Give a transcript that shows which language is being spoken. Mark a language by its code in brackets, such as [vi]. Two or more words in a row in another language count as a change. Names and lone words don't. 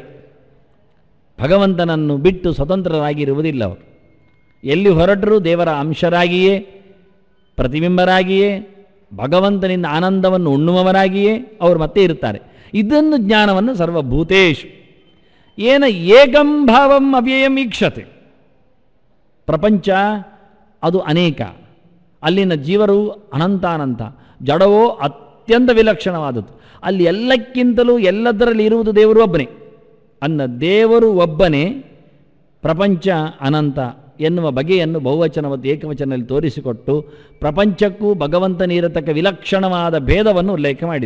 [kn] ಭಗವಂತನನ್ನು ಬಿಟ್ಟು ಸ್ವತಂತ್ರರಾಗಿರುವುದಿಲ್ಲ ಅವರು. ಎಲ್ಲಿ ಹೊರಟರೂ ದೇವರ ಅಂಶರಾಗಿಯೇ, ಪ್ರತಿಬಿಂಬರಾಗಿಯೇ, ಭಗವಂತನಿಂದ ಆನಂದವನ್ನು ಉಣ್ಣುವವರಾಗಿಯೇ ಅವರು ಮತ್ತೆ ಇರುತ್ತಾರೆ. ಇದನ್ನು ಜ್ಞಾನವನ್ನು [sa] ಸರ್ವಭೂತೇಶು ಏನ ಏಕಂ ಭಾವಂ ಅವ್ಯಯಂ ಈಕ್ಷತೆ. [kn] ಪ್ರಪಂಚ ಅದು ಅನೇಕ, ಅಲ್ಲಿನ ಜೀವರು ಅನಂತಾನಂತ, ಜಡವೋ ಅತ್ಯಂತ ವಿಲಕ್ಷಣವಾದದ್ದು. ಅಲ್ಲಿ ಎಲ್ಲಕ್ಕಿಂತಲೂ ಎಲ್ಲದರಲ್ಲಿ ಇರುವುದು ದೇವರು ಒಬ್ಬನೇ. ಅನ್ನ ದೇವರು ಒಬ್ಬನೇ, ಪ್ರಪಂಚ ಅನಂತ ಎನ್ನುವ ಬಗೆಯನ್ನು ಬಹುವಚನ ಮತ್ತು ಏಕವಚನದಲ್ಲಿ ತೋರಿಸಿಕೊಟ್ಟು ಪ್ರಪಂಚಕ್ಕೂ ಭಗವಂತನಿರತಕ್ಕ ವಿಲಕ್ಷಣವಾದ ಭೇದವನ್ನು ಉಲ್ಲೇಖ ಮಾಡಿದರು.